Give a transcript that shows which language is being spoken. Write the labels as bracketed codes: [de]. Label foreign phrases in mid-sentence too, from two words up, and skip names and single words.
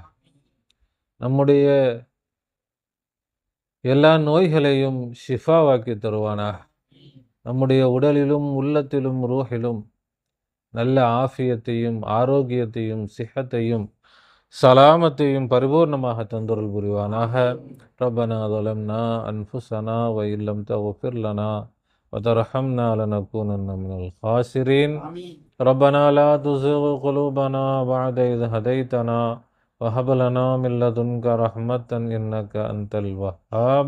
[ta] நம்முடைய எல்லா நோய்களையும் ஷிஃபாவாக்கி தருவானாக. நம்முடைய உடலிலும் உள்ளத்திலும் ரூஹிலும் நல்ல ஆஃபியத்தையும் ஆரோக்கியத்தையும் சிஹத்தையும் சலாமத்தையும் பரிபூர்ணமாக தந்துருள் புரிவானாக. [ar] ரப்பனா ظلمنا أنفسنا وإن لم تغفر لنا وترحمنا لنكونن من الخاسرين. ربنا لا تزغ قلوبنا بعد إذ هديتنا وهب لنا من لدنك رحمة إنك أنت الوهاب.